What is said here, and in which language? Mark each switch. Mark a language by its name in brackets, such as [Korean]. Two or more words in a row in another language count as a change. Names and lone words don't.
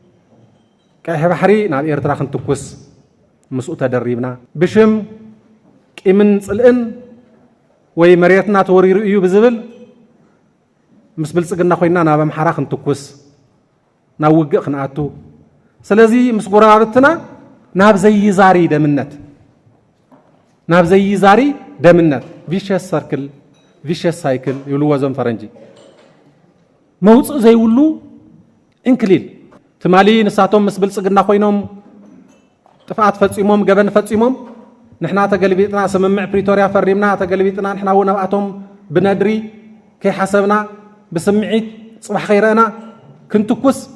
[Tigrinya] ቀይሕ ባሕሪ ናብ ኤርትራ ክንትኩስ ምስኡ ተደሪብና ብሽም ቂምን ጽልእን ወይ መሬትና ተወሪሩ እዩ ብዝብል ምስ ብልጽግና ኮይና ናብ ኣምሓራ ክንትኩስ ናብ ውግእ ክንኣቱ ስለዚ ምስ ጎረባብትና ናብ ዘይዛሪ ደምነት [English] vicious circle vicious cycle [Tigrinya] ይብልዎ ዞም ፈረንጂ መውጽእ ዘይብሉ እንክሊል ትማሊ ንሳቶም ምስ ብልጽግና ኮይኖም ጥፋት ፈጺሞም ገበን ፈጺሞም ንሕና ተገልቢጥና ስምምዕ ፕሪቶሪያ ፈሪምና ተገልቢጥና ንሕና እውን ኣብኣቶም ብነድሪ ከይሓሰብና ብስምዒት ጽባሕ ኸይረአና ክንትኩስ